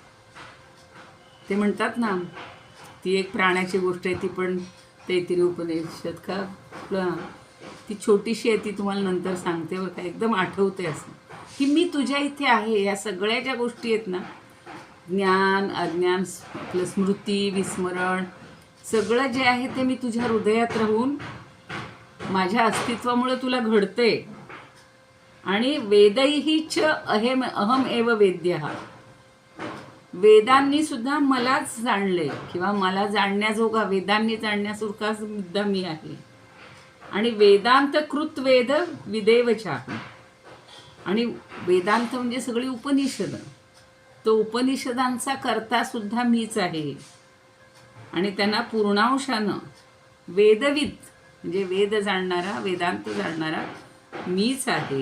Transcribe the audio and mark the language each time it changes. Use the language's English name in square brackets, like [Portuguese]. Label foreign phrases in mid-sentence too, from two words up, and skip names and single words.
[Marathi] ते म्हणतात ना, ती एक प्राण्याची गोष्ट आहे, ती पण तैत्तिरीय उपनिषद का ती छोटीशी आहे, ती तुम्हाला नंतर सांगते बघा, एकदम आठवते असं की मी तुझ्या इथे आहे. या सगळ्या ज्या गोष्टी आहेत ना, ज्ञान अज्ञान आपलं स्मृती विस्मरण सगळं जे आहे ते मी तुझ्या हृदयात राहून माझ्या अस्तित्वामुळे तुला घडते. [Sanskrit] आणि वेदैही च अहम एव वेद्य, [Marathi] वेदांनी सुद्धा मलाच जाणले किंवा मला जाणण्याजोगा वेदांनी जाणण्यासारखा सुद्धा मी आहे. [Sanskrit] आणि वेदांत कृत वेद विदेवचा, [Marathi] आणि वेदांत म्हणजे सगळी उपनिषद, तो उपनिषदांचा कर्ता सुद्धा मीच आहे. आणि त्यांना पूर्णांशानं वेदविद म्हणजे वेद जाणणारा वेदांत जाणणारा मीच आहे.